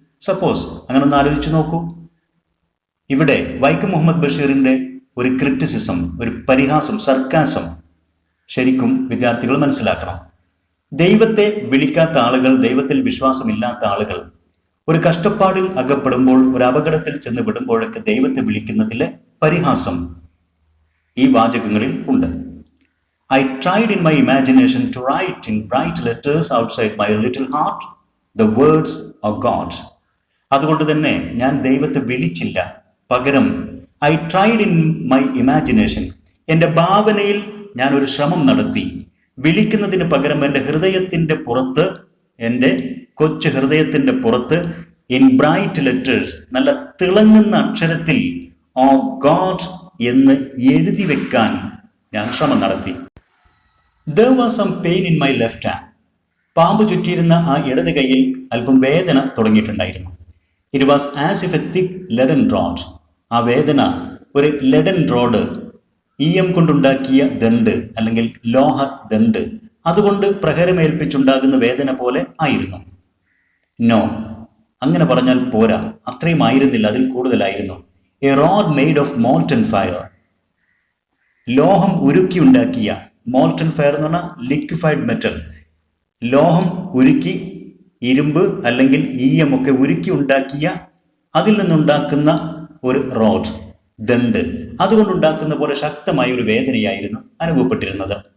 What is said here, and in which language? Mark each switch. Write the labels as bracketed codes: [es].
[ml] Suppose അങ്ങനെ ഒന്ന് ആലോചിച്ച് നോക്കൂ. ഇവിടെ വൈക്കം മുഹമ്മദ് ബഷീറിൻ്റെ ഒരു ക്രിറ്റിസിസം, ഒരു പരിഹാസം, സർക്കാസം ശരിക്കും വിദ്യാർത്ഥികൾ മനസ്സിലാക്കണം. ദൈവത്തെ വിളിക്കാത്ത ആളുകൾ, ദൈവത്തിൽ വിശ്വാസമില്ലാത്ത ആളുകൾ ഒരു കഷ്ടപ്പാടിൽ അകപ്പെടുമ്പോൾ, ഒരു അപകടത്തിൽ ചെന്ന് വിടുമ്പോഴൊക്കെ ദൈവത്തെ വിളിക്കുന്നതിലെ പരിഹാസം ഈ വാചകങ്ങളിൽ ഉണ്ട്. [en] I tried in my imagination to write in bright letters outside my little heart the words of God. [ml] അതുകൊണ്ട് തന്നെ ഞാൻ ദൈവത്തെ വിളിച്ചില്ല. പകരം [en] I tried in my imagination, [ml] എൻ്റെ ഭാവനയിൽ ഞാൻ ഒരു ശ്രമം നടത്തി. വിളിക്കുന്നതിന് പകരം എൻ്റെ ഹൃദയത്തിൻ്റെ പുറത്ത്, എൻ്റെ കൊച്ചു ഹൃദയത്തിൻ്റെ പുറത്ത്, [en] in bright letters, [ml] നല്ല തിളങ്ങുന്ന അക്ഷരത്തിൽ ഓ ഗോഡ് എന്ന് എഴുതി വെക്കാൻ ഞാൻ ശ്രമം നടത്തി. [en] There was some pain in my left hand. [ml] പാമ്പ് ചുറ്റിയിരുന്ന ആ ഇടത് കൈയിൽ അല്പം വേദന തുടങ്ങിയിട്ടുണ്ടായിരുന്നു. [en] It was as if a thick leaden rod. [ml] ആ വേദന ഒരു ലെഡൻ റോഡ്, ഈയം കൊണ്ടുണ്ടാക്കിയ ദണ്ട് അല്ലെങ്കിൽ ലോഹ ദണ്ട് അതുകൊണ്ട് പ്രഹരമേൽപ്പിച്ചുണ്ടാകുന്ന വേദന പോലെ ആയിരുന്നു? നോ, അങ്ങനെ പറഞ്ഞാൽ പോരാ, അത്രയും ആയിരുന്നില്ല, അതിൽ കൂടുതലായിരുന്നു. [en] A road made of molten fire. [ml] ലോഹം ഉരുക്കിയുണ്ടാക്കിയ, മോൾട്ടൺ ഫയർ എന്ന് പറഞ്ഞാൽ ലിക്വിഫൈഡ് മെറ്റൽ, ലോഹം ഉരുക്കി, ഇരുമ്പ് അല്ലെങ്കിൽ ഈയം ഒക്കെ ഉരുക്കി ഉണ്ടാക്കിയ, അതിൽ നിന്നുണ്ടാക്കുന്ന ഒരു റോഡ്, ദണ്ട്, അതുകൊണ്ടുണ്ടാക്കുന്ന പോലെ ശക്തമായ ഒരു വേദനയായിരുന്നു അനുഭവപ്പെട്ടിരുന്നത്.